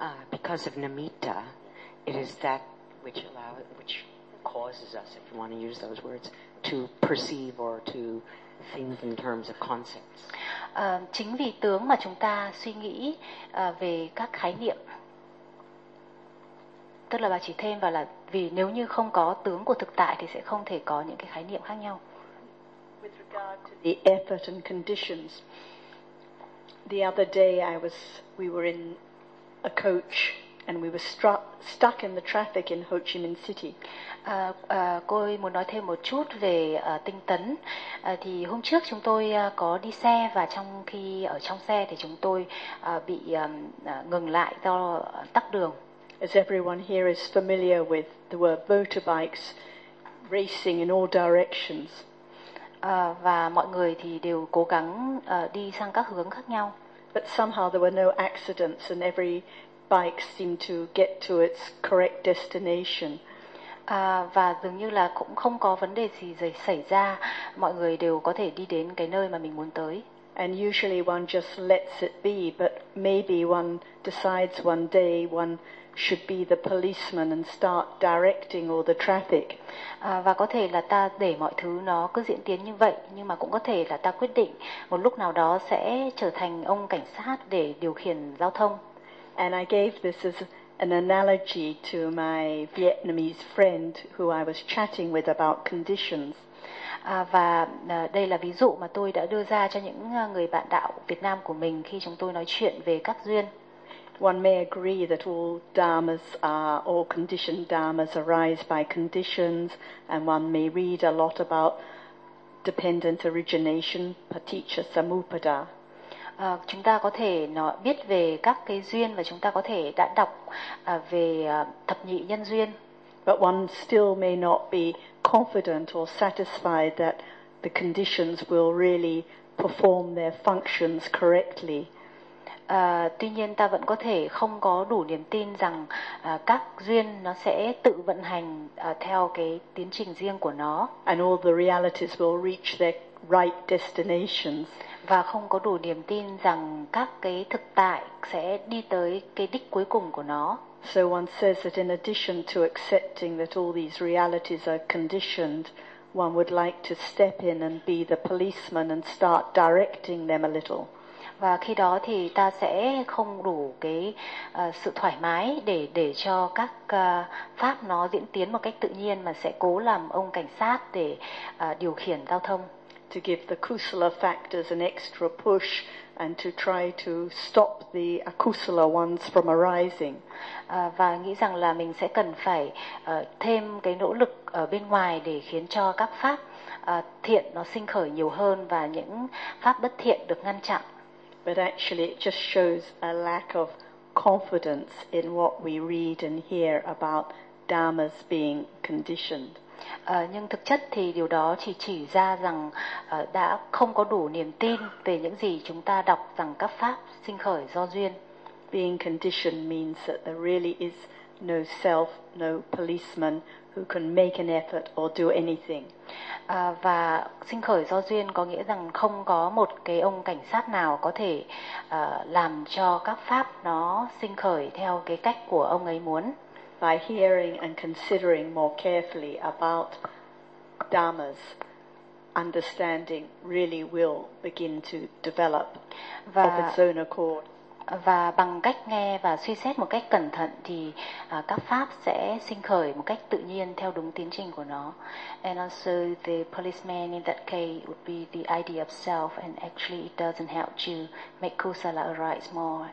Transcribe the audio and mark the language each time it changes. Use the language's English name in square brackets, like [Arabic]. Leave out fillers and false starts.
[English] Because of nimitta, it is that which causes us, if you want to use those words, to perceive or to think in terms of concepts. [Vietnamese] Chính vì tướng mà chúng ta suy nghĩ về các khái niệm. Tức là bà chỉ thêm vào là vì nếu như không có tướng của thực tại thì sẽ không thể có những cái khái niệm khác nhau. [English] With regard to the effort and conditions, the other day we were in a coach and we were stuck in the traffic in Ho Chi Minh City. [Vietnamese] Cô ấy muốn nói thêm một chút về tinh tấn. Thì hôm trước chúng tôi có đi xe, và trong khi ở trong xe thì chúng tôi bị ngừng lại do tắc đường. [English] As everyone here is familiar with, there were motorbikes racing in all directions. [Vietnamese] Và mọi người thì đều cố gắng đi sang các hướng khác nhau. [English] But somehow there were no accidents and every bike seemed to get to its correct destination. [Vietnamese] Và dường như là cũng không có vấn đề gì xảy ra, mọi người đều có thể đi đến cái nơi mà mình muốn tới. [English] And usually one just lets it be, but maybe one decides one day one should be the policeman and start directing all the traffic. [Vietnamese] Và có thể là ta để mọi thứ nó cứ diễn tiến như vậy, nhưng mà cũng có thể là ta quyết định một lúc nào đó sẽ trở thành ông cảnh sát để điều khiển giao thông. [English] And I gave this as an analogy to my Vietnamese friend who I was chatting with about conditions. [Vietnamese] Và đây là ví dụ mà tôi đã đưa ra cho những người bạn đạo Việt Nam của mình khi chúng tôi nói chuyện về các duyên. [English] One may agree that all dharmas are all conditioned dharmas arise by conditions, and one may read a lot about dependent origination, paticca samuppada. [Vietnamese] Chúng ta có thể biết về các cái duyên, và chúng ta có thể đã đọc về thập nhị nhân duyên. [English] But one still may not be confident or satisfied that the conditions will really perform their functions correctly. [Vietnamese] Tuy nhiên ta vẫn có thể không có đủ niềm tin rằng các duyên nó sẽ tự vận hành theo cái tiến trình riêng của nó. [English] And all the realities will reach their right destinations. [Vietnamese] Và không có đủ niềm tin rằng các cái thực tại sẽ đi tới cái đích cuối cùng của nó. [English] So one says that in addition to accepting that all these realities are conditioned, one would like to step in and be the policeman and start directing them a little. [Vietnamese] và khi đó thì ta sẽ không đủ cái sự thoải mái để cho các pháp nó diễn tiến một cách tự nhiên mà sẽ cố làm ông cảnh sát để điều khiển giao thông. [English] To give the kusala factors an extra push and to try to stop the akusala ones from arising. [Vietnamese] Và nghĩ rằng là mình sẽ cần phải thêm cái nỗ lực ở bên ngoài để khiến cho các pháp thiện nó sinh khởi nhiều hơn và những pháp bất thiện được ngăn chặn. [English] But actually it just shows a lack of confidence in what we read and hear about dharmas being conditioned. [Vietnamese] Nhưng thực chất thì điều đó chỉ ra rằng đã không có đủ niềm tin về những gì chúng ta đọc rằng các pháp sinh khởi do duyên. [English] Being conditioned means that there really is no self, no policeman who can make an effort or do anything. [Vietnamese] Và sinh khởi do duyên có nghĩa rằng không có một cái ông cảnh sát nào có thể làm cho các pháp nó sinh khởi theo cái cách của ông ấy muốn. [English] By hearing and considering more carefully about dharmas, understanding really will begin to develop of its own accord. [Vietnamese] Và bằng cách nghe và suy xét một cách cẩn thận thì các pháp sẽ sinh khởi một cách tự nhiên theo đúng tiến trình của nó. [English] And also the policeman in that case would be the idea of self, and actually it doesn't help you make kusala arise more.